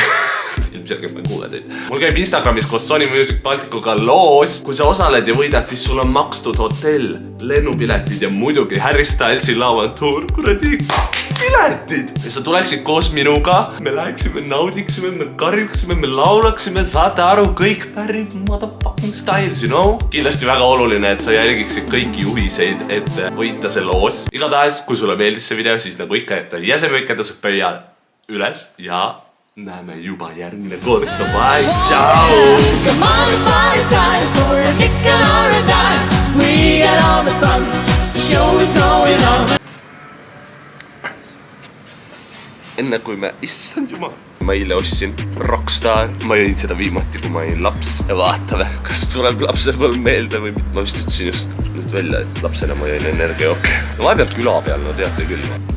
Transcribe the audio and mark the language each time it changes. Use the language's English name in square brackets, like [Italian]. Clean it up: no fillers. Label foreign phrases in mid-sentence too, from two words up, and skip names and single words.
[Estonian] Ilmselgelt ma ei kuule teid. Mul käib Instagramis koos Sony Music Balticuga loos. Kui sa osaled ja võidad, siis sul on makstud hotell, lennupiletid ja muidugi Harry Stylesi lavantuur. Kuradi piletid! Ja sa tuleksid koos minuga. Me läheksime, naudiksime, me karjuksime, me laulaksime. Saate aru, kõik Harry motherfucking Styles, [English] you know? [Estonian] Kindlasti väga oluline, et sa jälgiksid kõiki juhiseid, et võita see loos. Igatahes, kui sulle meeldis see video, siis nagu ikka, et jäsemöike tõuseb pöial üles ja näeme juba järgmine kord. [English] Bye, ciao! Come on, it's party time for a nickel or a dime. We got all the fun, the show is going on. [Estonian] Enne kui me, issand jumal, ma eile ostsin Rockstar. Ma jõin seda viimati, kui ma olin laps. Ja vaatame, kas tuleb lapsepõlv meelde või mitte. Ma vist ütlesin just nüüd välja, et lapsena ma jõin energiajooke. Vahepeal küla peal, no teate küll.